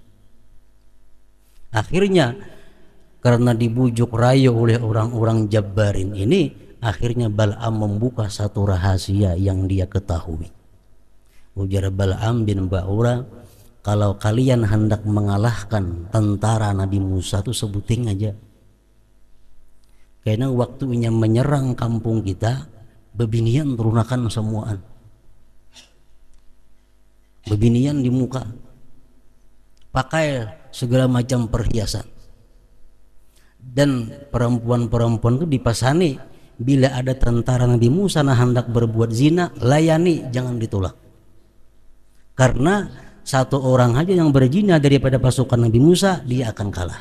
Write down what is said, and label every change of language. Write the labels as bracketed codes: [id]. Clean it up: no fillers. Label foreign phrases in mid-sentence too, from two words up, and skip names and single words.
[id] Akhirnya karena dibujuk rayu oleh orang-orang Jabbarin ini, akhirnya Bal'am membuka satu rahasia yang dia ketahui. [bjn] Ujar Bal'am bin Ba'urah, kalau kalian hendak mengalahkan tentara Nabi Musa itu sebuting aja. Karena waktunya menyerang kampung kita, bebinian terunakan semuaan. Bebinian di muka, [id] pakai segala macam perhiasan. [bjn] Dan perempuan-perempuan itu dipasani, bila ada tentara Nabi Musa nah hendak berbuat zina, layani, jangan ditolak. [id] Karena satu orang aja yang berzina daripada pasukan Nabi Musa, dia akan kalah.